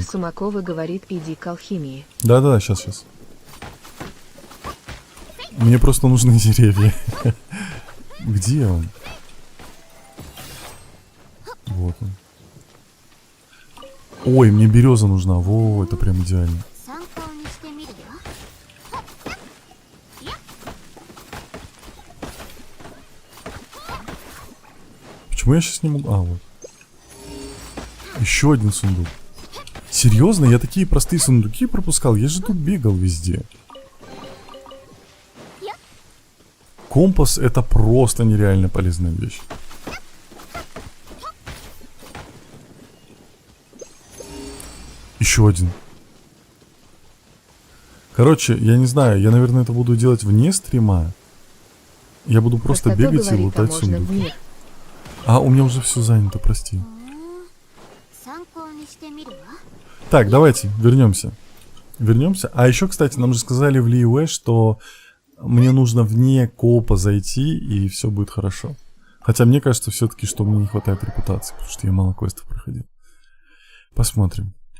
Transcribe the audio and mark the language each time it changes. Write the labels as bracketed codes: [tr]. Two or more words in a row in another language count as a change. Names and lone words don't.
[ru] Сумакова говорит, иди к алхимии. Да-да-да, сейчас. Мне просто нужны деревья. Где он? Вот он. Ой, мне береза нужна. Во, это прям идеально. [ja] 参考にしてみるよ。 [ru] Почему я сейчас не могу? А, вот. Еще один сундук. Серьезно? Я такие простые сундуки пропускал? Я же тут бегал везде. Компас — это просто нереально полезная вещь. Еще один. Короче, я не знаю, я, наверное, это буду делать вне стрима. Я буду просто Простото бегать и говорит, а лутать можно в сундуки. мир. А, у меня уже все занято, прости. [ja] 参考にしてみるわ。 [ru] Так, давайте, вернемся. Вернемся. А еще, кстати, нам же сказали в Лиуэ, что мне нужно вне коопа зайти, и все будет хорошо. Хотя мне кажется все-таки, что мне не хватает репутации, потому что я мало квестов проходил. Посмотрим.